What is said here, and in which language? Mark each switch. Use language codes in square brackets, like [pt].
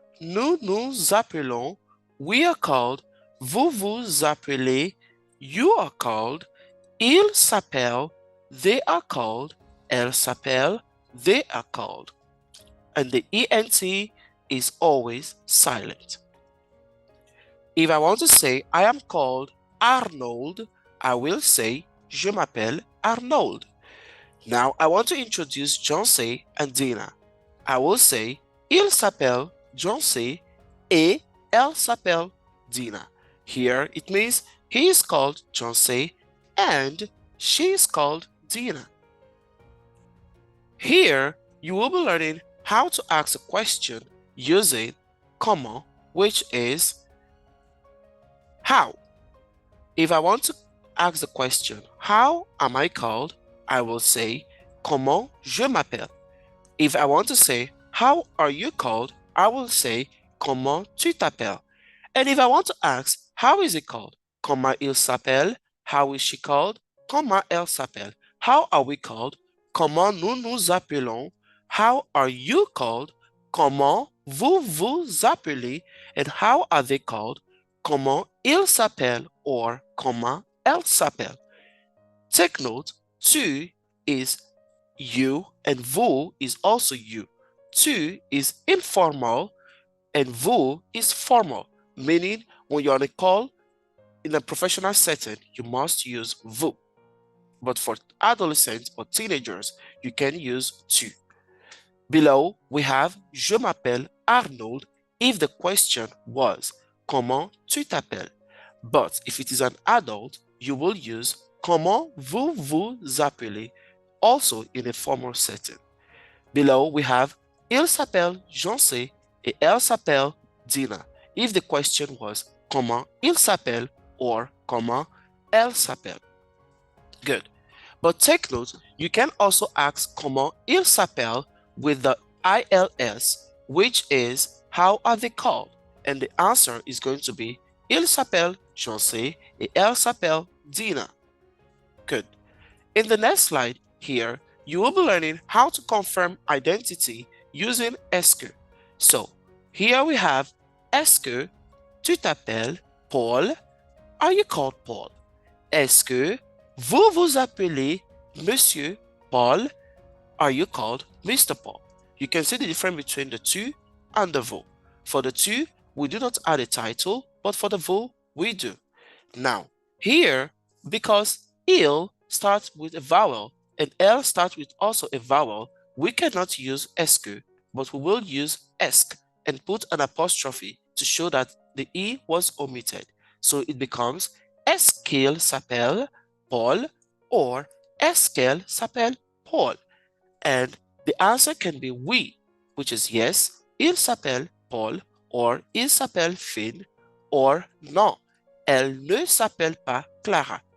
[fr] Nous nous appelons, [en] we are called, [fr] vous vous appelez, [en] you are called, [fr] il s'appelle, [en] they are called, [fr] elle s'appelle, [en] they are called. And the ENT is always silent. If I want to say I am called Arnold, I will say [fr] je m'appelle Arnold. [en] Now I want to introduce John-C and Dina. I will say [fr] il s'appelle John-C et elle s'appelle Dina. [en] Here it means he is called John-C and she is called Dina. Here you will be learning how to ask a question using comment, which is how. If I want to ask the question, how am I called? I will say, [fr] comment je m'appelle. [en] If I want to say, how are you called? I will say, [fr] comment tu t'appelles. [en] And if I want to ask, how is he called? [fr] Comment il s'appelle? [en] How is she called? [fr] Comment elle s'appelle? [en] How are we called? [fr] Comment nous nous appelons? [en] How are you called? [fr] Comment vous vous appelez? [en] And how are they called? [fr] Comment il s'appelle or comment elle s'appelle. [en] Take note, tu is you and vous is also you. Tu is informal and vous is formal, meaning when you're on a call in a professional setting, you must use vous. But for adolescents or teenagers, you can use tu. Below, we have [fr] je m'appelle Arnold [en] if the question was [fr] comment tu t'appelles. [en] But if it is an adult, you will use [fr] comment vous vous appelez, [en] also in a formal setting. Below, we have [fr] il s'appelle Jean-C et elle s'appelle Dina [en] if the question was [fr] comment il s'appelle or comment elle s'appelle. [en] Good. But take note, you can also ask [fr] comment il s'appelle [en] with the ILS, which is how are they called? And the answer is going to be [fr] il s'appelle Jean-C et elle s'appelle Dina. [en] Good. In the next slide here, you will be learning how to confirm identity using est-ce que. So here we have [fr] est-ce que tu t'appelles Paul? [en] Are you called Paul? [fr] Est-ce que vous vous appelez Monsieur Paul? [en] Are you called Mr. Paul? You can see the difference between the tu and the vous. For the tu, we do not add a title, but for the vous, we do. Now, here, because il starts with a vowel and elle starts with also a vowel, we cannot use est-ce que, but we will use est and put an apostrophe to show that the e was omitted. So it becomes [fr] est-ce qu'il s'appelle Paul or est-ce qu'elle s'appelle Paul? [en] And the answer can be [fr] oui, [en] which is yes, [fr] il s'appelle Paul, or il s'appelle Finn, or non, elle ne s'appelle pas Clara.